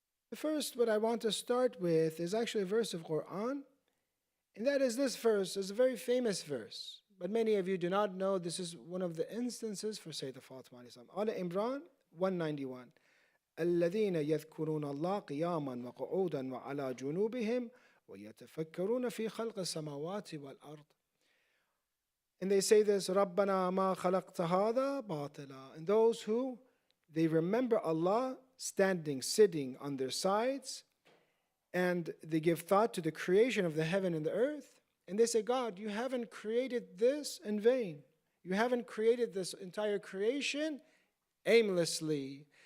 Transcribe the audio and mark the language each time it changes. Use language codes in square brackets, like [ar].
[en] The first, what I want to start with is actually a verse of Quran, and that is this verse. It's a very famous verse, but many of you do not know this is one of the instances for Sayyidah Fatima alayhi salam. Ala Imran 191. [ar] الذين يذكرون الله قياما وقعودا وعلى جنوبهم ويتفكرون في خلق السماوات والأرض. [en] And they say this, [ar] ربنا ما خلقت هذا باطلا. [en] And those who, they remember Allah standing, sitting on their sides, and they give thought to the creation of the heaven and the earth, and they say, God, you haven't created this in vain. You haven't created this entire creation aimlessly.